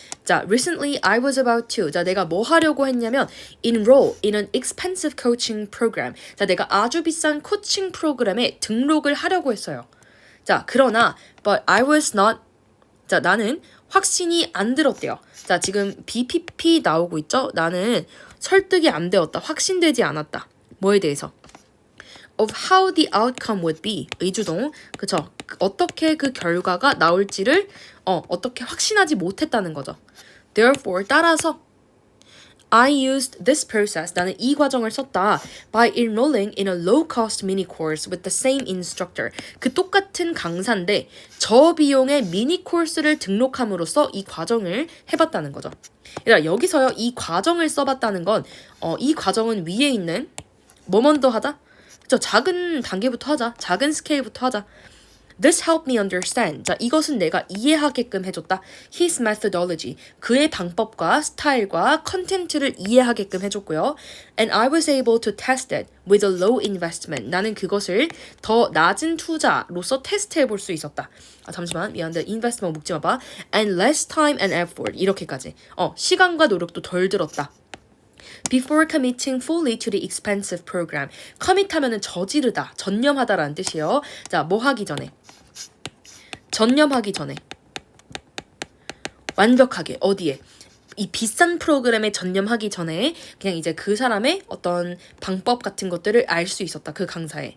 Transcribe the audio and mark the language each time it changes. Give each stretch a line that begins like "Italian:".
English: 자, recently I was about to.
Korean: 자, 내가 뭐 하려고 했냐면
English: enroll in an expensive coaching program.
Korean: 자, 내가 아주 비싼 코칭 프로그램에 등록을 하려고 했어요.
English: 자,
Korean: 그러나
English: but I was not.
Korean: 자, 나는 확신이 안 들었대요. 자, 지금 BPP 나오고 있죠? 나는 설득이 안 되었다. 확신되지 않았다. 뭐에 대해서?
English: of how the outcome would be.
Korean: 의주동. 그쵸? 어떻게 그 결과가 나올지를 어떻게 확신하지 못했다는 거죠.
English: Therefore,
Korean: 따라서
English: I used this process.
Korean: 나는 이 과정을 썼다.
English: By enrolling in a low-cost mini course with the same instructor.
Korean: 그 똑같은 강사인데 저비용의 미니 코스를 등록함으로써 이 과정을 해봤다는 거죠. 그러니까 여기서요. 이 과정을 써봤다는 건 이 과정은 위에 있는 뭐 먼저 하자? 그쵸? 작은 단계부터 하자. 작은 스케일부터 하자.
English: This helped me understand.
Korean: 자, 이것은 내가 이해하게끔 해줬다.
English: His methodology.
Korean: 그의 방법과 스타일과 컨텐츠를 이해하게끔 해줬고요.
English: And I was able to test it with a low investment.
Korean: 나는 그것을 더 낮은 투자로서 테스트해 볼 수 있었다. 잠시만. 미안한데 investment 묶지 마봐.
English: And less time and effort.
Korean: 이렇게까지. 시간과 노력도 덜 들었다.
English: Before committing fully to the expensive program.
Korean: commit하면은 저지르다, 전념하다라는 뜻이에요. 자, 뭐 하기 전에? 전념하기 전에. 완벽하게 어디에 이 비싼 프로그램에 전념하기 전에 그냥 이제 그 사람의 어떤 방법 같은 것들을 알 수 있었다. 그 강사에.